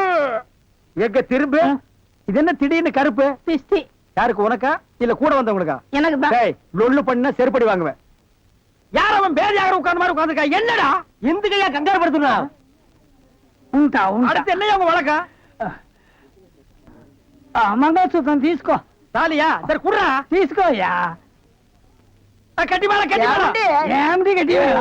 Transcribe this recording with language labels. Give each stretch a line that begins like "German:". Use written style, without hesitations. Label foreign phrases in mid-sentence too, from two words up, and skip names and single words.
Tamil: எங்க திரும்ப இது என்ன திடீர்னு கருப்பு? திஷ்டி. யாருக்கு, உனக்கா இல்ல கூட வந்தவங்களுக்கா? எனக்கு தான். டேய், லொள்ளு பண்ண செருப்படி வாங்குவேன். யார் அவன் பேர் யாரும் உட்கார்ந்த மாதிரி உட்கார்ந்துருக்கா? என்னடா எந்த கையா கங்காரு படுத்துனா?
Telugu: ఉంటా ఉంటా.
Tamil: அடுத்து என்னையா உங்க வழக்கா?
Telugu: మంగళసూత్రం తీసుకో.
Tamil: தாலியா? சரி குடுறா.
Telugu: తీసుకోయా.
Tamil: கட்டி மேல கட்டி மேல.
Telugu: ఏమిటి గట్టి మేళం?